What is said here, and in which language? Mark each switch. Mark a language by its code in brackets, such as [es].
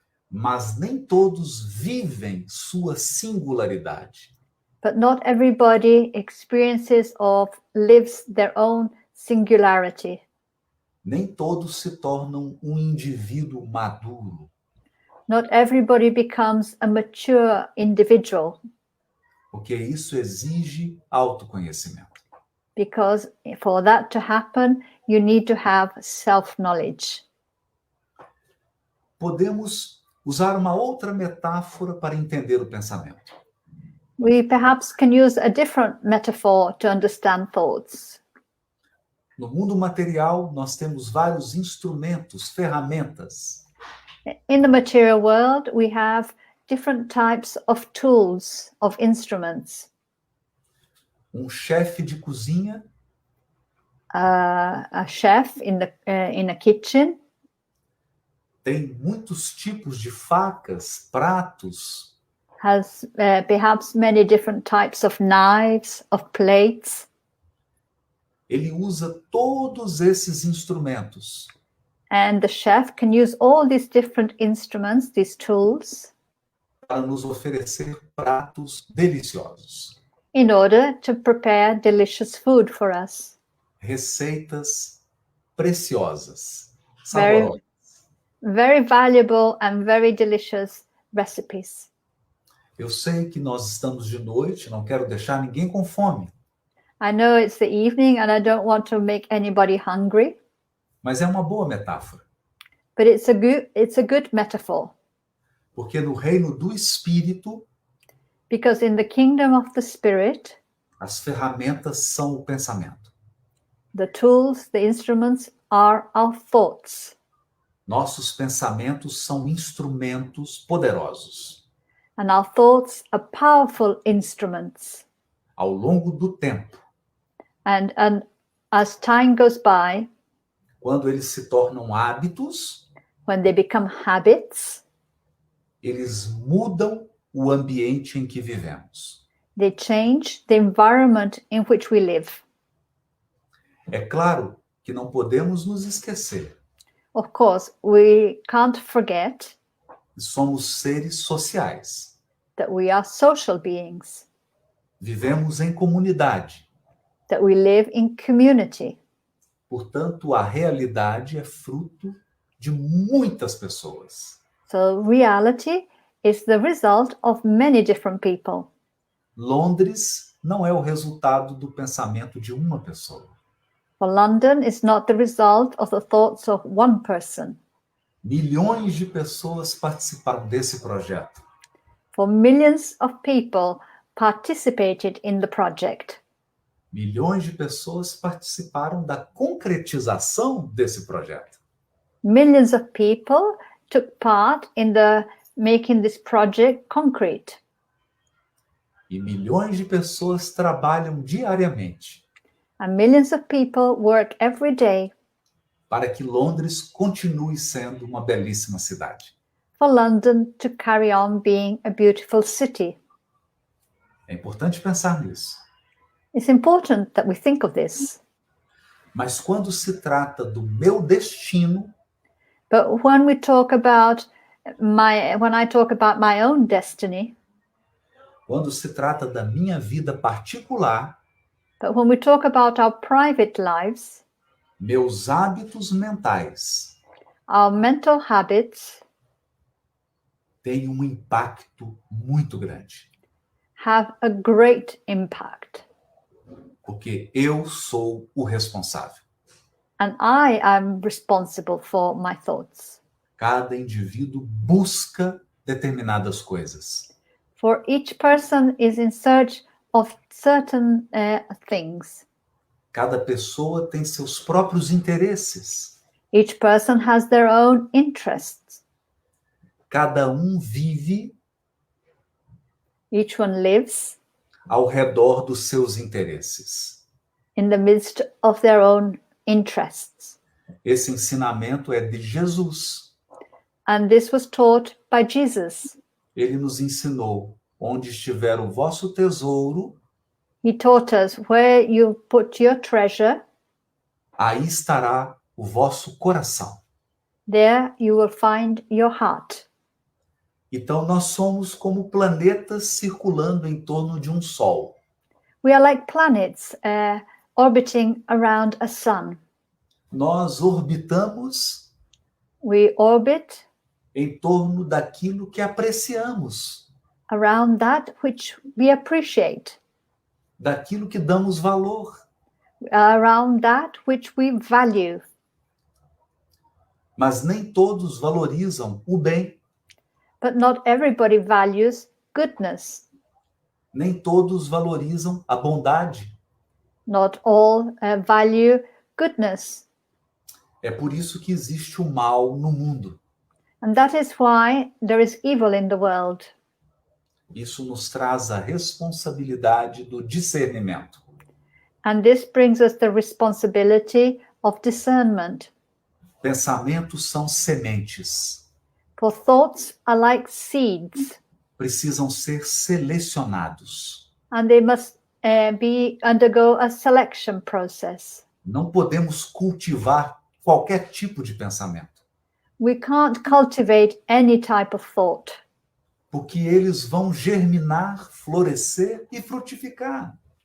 [pt] mas nem todos vivem sua singularidade. [en] but not everybody experiences or lives their own singularity. [pt] Nem todos se tornam um indivíduo maduro. [en] Not everybody becomes a mature individual, [pt] Porque isso exige autoconhecimento. [en] because for that to happen, you need to have self-knowledge. [pt] Podemos usar uma outra metáfora para entender o pensamento. [en] We perhaps can use a different metaphor to understand thoughts. [pt] No mundo material, nós temos vários instrumentos, ferramentas. [en] In the material world, we have different types of tools, of instruments. [pt] Chefe de cozinha [en] A chef in a kitchen [pt] tem muitos tipos de facas, pratos. [en] has perhaps many different types of knives, of plates. [pt] Ele usa todos esses instrumentos [en] And the chef can use all these different instruments, these tools, [pt] para nos oferecer pratos deliciosos, [en] in order to prepare delicious food for us. [pt] receitas preciosas, [en] Very, [pt] saborosas. [en] very valuable and very delicious recipes. [pt] Eu sei que nós estamos de noite, não quero deixar ninguém com fome, [en] I know it's the evening and I don't want to make anybody hungry, [pt] mas é uma boa metáfora, [en] but it's a good metaphor, [pt] porque no reino do Espírito, [en] because in the kingdom of the Spirit, [pt] as ferramentas são o pensamento. [en] the tools, the instruments are our thoughts, [pt] Nossos pensamentos são instrumentos poderosos. [en] and our thoughts are powerful instruments. [pt] Ao longo do tempo, [en] And as time goes by, [pt] quando eles se tornam hábitos, [en] when they become habits, [pt] eles mudam o ambiente em que vivemos. [en] they change the environment in which we live. [pt] É claro que não podemos nos esquecer [en] Of course, we can't forget [pt] que somos seres sociais. [en] that we are social beings, [pt] Vivemos em comunidade. [en] that we live in community. [pt] Portanto, a realidade é fruto de muitas pessoas. [en] So reality is the result of many different people. [pt] Londres não é o resultado do pensamento de uma pessoa. [en] For London is not the result of the thoughts of one person. [pt] Milhões de pessoas participaram desse projeto. [en] For millions of people participated in the project. [pt] Milhões de pessoas participaram da concretização desse projeto. [en] Millions of people took part in the making this project concrete. [pt] E milhões de pessoas trabalham diariamente [en] And millions of people work every day [pt] para que Londres continue sendo uma belíssima cidade. [en] for London to carry on being a beautiful city. [pt] É importante pensar nisso. [en] It's important that we think of this. [pt] Mas quando se trata do meu destino, [en] But when we talk about when I talk about my own destiny, [pt] quando se trata da minha vida particular, [en] but when we talk about our private lives, [pt] meus hábitos mentais [en] our mental habits [pt] têm um impacto muito grande, [en] have a great impact. [pt] porque eu sou o responsável. [en] And I am responsible for my thoughts. [pt] Cada indivíduo busca determinadas coisas. [en] For each person is in search of certain things. [pt] Cada pessoa tem seus próprios interesses. [en] Each person has their own interests. [pt] Cada vive [en] Each one lives [pt] ao redor dos seus interesses. [en] in the midst of their own interests. [pt] Esse ensinamento é de Jesus. [en] And this was taught by Jesus. [pt] Ele nos ensinou: onde estiver o vosso tesouro, [en] He taught us where you put your treasure, [pt] aí estará o vosso coração. [en] there you will find your heart. [pt] Então nós somos como planetas circulando em torno de um sol. [en] We are like planets orbiting around a sun. [pt] Nós orbitamos [en] We orbit [pt] em torno daquilo que apreciamos, [en] around that which we appreciate, [pt] daquilo que damos valor. [en] around that which we value. [pt] Mas nem todos valorizam o bem, [en] But not everybody values goodness. [pt] nem todos valorizam a bondade. [en] Not all value goodness. [pt] É por isso que existe o mal no mundo. [en] And that is why there is evil in the world. [pt] Isso nos traz a responsabilidade do discernimento. [en] And this brings us the responsibility of discernment. [pt] Pensamentos são sementes. [en] For thoughts are like seeds, [pt] Precisam ser selecionados. [en] and they must undergo a selection process. [pt] Não podemos cultivar qualquer tipo de pensamento, [en] We can't cultivate any type of thought, [pt] porque eles vão germinar, florescer e frutificar.